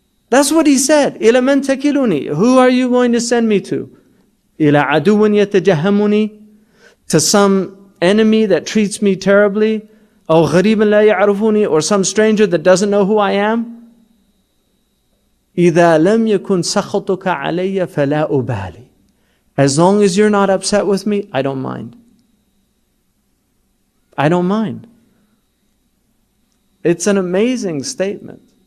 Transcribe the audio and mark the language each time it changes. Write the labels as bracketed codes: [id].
[en] That's what he said. [ar] إِلَى مَنْ تَكِلُنِي. [en] Who are you going to send me to? [ar] إِلَى عَدُوٍ يَتَجَهَّمُنِي. [en] To some enemy that treats me terribly. [ar] أو غريب لا يعرفني, [en] or some stranger that doesn't know who I am. [ar] إذا لم يكن سخطك علي فلا أبالي. [en] As long as you're not upset with me, I don't mind. I don't mind. It's an amazing statement.